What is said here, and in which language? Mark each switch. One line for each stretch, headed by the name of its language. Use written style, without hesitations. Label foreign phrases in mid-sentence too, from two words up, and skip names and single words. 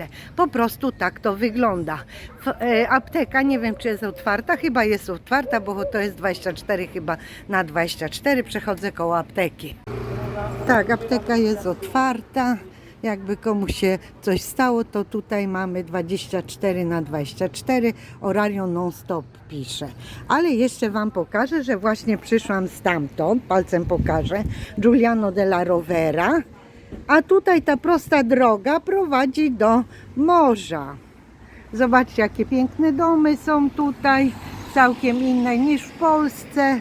Polish: Po prostu tak to wygląda. Apteka, nie wiem, czy jest otwarta, chyba jest otwarta, bo to jest 24 chyba na 24, przechodzę koło apteki. Tak, apteka jest otwarta. Jakby komuś się coś stało, to tutaj mamy 24 na 24,
Italian: orario non stop pisze.
Polish: Ale jeszcze Wam pokażę, że właśnie przyszłam stamtąd, palcem pokażę, Giuliano della Rovera, a tutaj ta prosta droga prowadzi do morza. Zobaczcie, jakie piękne domy są tutaj, całkiem inne niż w Polsce.